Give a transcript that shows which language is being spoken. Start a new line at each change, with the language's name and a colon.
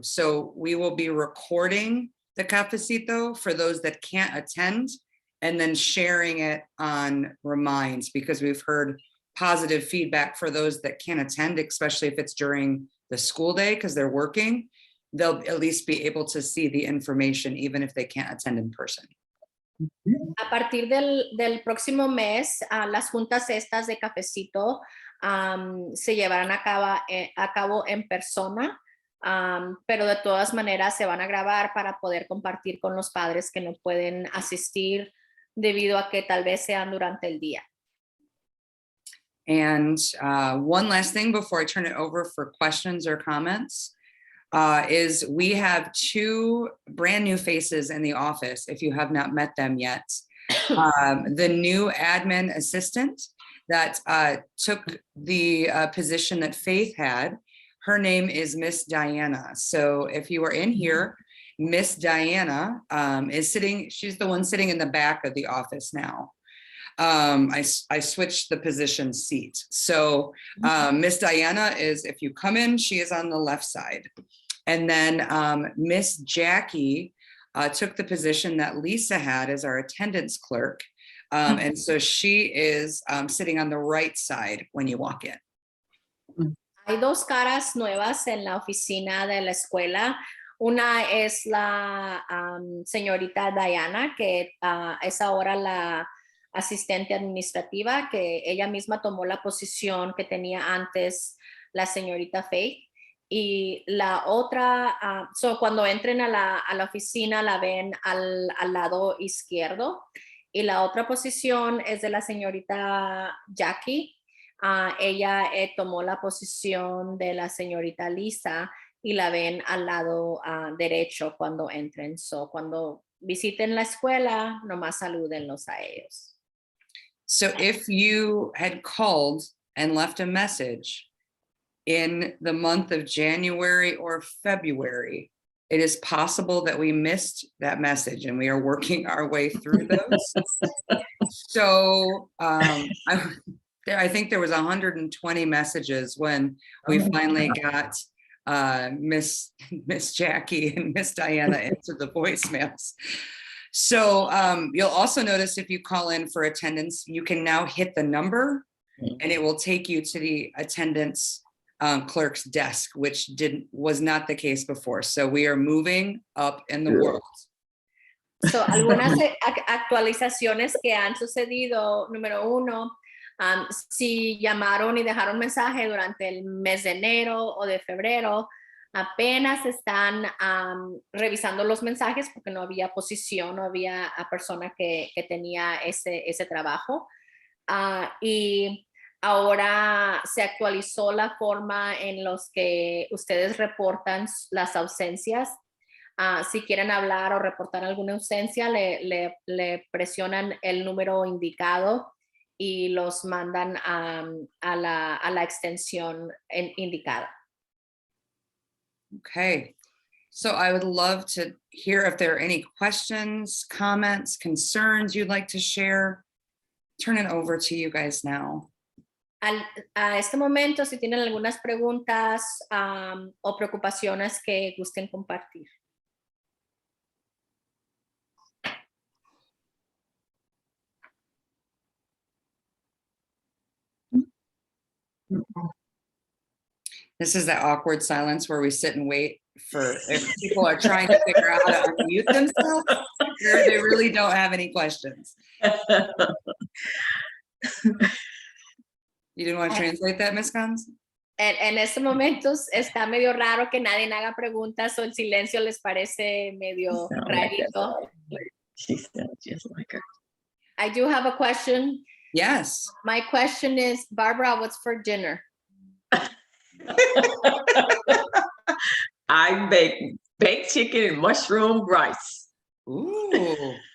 English: So we will be recording the Cafecito for those that can't attend, and then sharing it on Reminds, because we've heard positive feedback for those that can't attend, especially if it's during the school day, because they're working. They'll at least be able to see the information, even if they can't attend in person.
Spanish: A partir del próximo mes, las juntas estas de Cafecito se llevarán a cabo en persona. pero de todas maneras se van a grabar para poder compartir con los padres que no pueden asistir debido a que tal vez sean durante el día.
English: And one last thing before I turn it over for questions or comments is we have 2 brand new faces in the office, if you have not met them yet. The new admin assistant that took the position that Faith had, her name is Miss Diana. So if you are in here, Miss Diana is sitting, she's the one sitting in the back of the office now. I switched the position seat. So Miss Diana is, if you come in, she is on the left side. And then Miss Jackie took the position that Lisa had as our attendance clerk. And so she is sitting on the right side when you walk in.
Spanish: Hay 2 caras nuevas en la oficina de la escuela. Una es la señorita Diana, que es ahora la asistente administrativa, que ella misma tomó la posición que tenía antes la señorita Faith. Y la otra, cuando entren a la oficina la ven al lado izquierdo. Y la otra posición es de la señorita Jackie. Ella tomó la posición de la señorita Lisa y la ven al lado derecho cuando entren. Cuando visiten la escuela, nomás salúdenlos a ellos.
English: So if you had called and left a message in the month of January or February, it is possible that we missed that message and we are working our way through those. So I think there was 120 messages when we finally got Miss Jackie and Miss Diana into the voicemails. So you'll also notice if you call in for attendance, you can now hit the number and it will take you to the attendance clerk's desk, which was not the case before. So we are moving up in the world.
Spanish: So algunas actualizaciones que han sucedido, número 1, si llamaron y dejaron mensaje durante el mes de enero o de febrero, apenas están revisando los mensajes porque no había posición, no había persona que tenía ese trabajo. Y ahora se actualizó la forma en los que ustedes reportan las ausencias. Si quieren hablar o reportar alguna ausencia, le presionan el número indicado y los mandan a la extensión indicada.
English: Okay, so I would love to hear if there are any questions, comments, concerns you'd like to share. Turn it over to you guys now.
Spanish: A este momento, si tienen algunas preguntas o preocupaciones que gusten compartir.
English: This is that awkward silence where we sit and wait for if people are trying to figure out how to unmute themselves. They really don't have any questions. You didn't want to translate that, Ms. Gans?
Spanish: En este momento está medio raro que nadie haga preguntas o el silencio les parece medio rarito.
English: She sounds just like her. I do have a question. Yes. My question is, Barbara, what's for dinner? I baked chicken and mushroom rice. Ooh.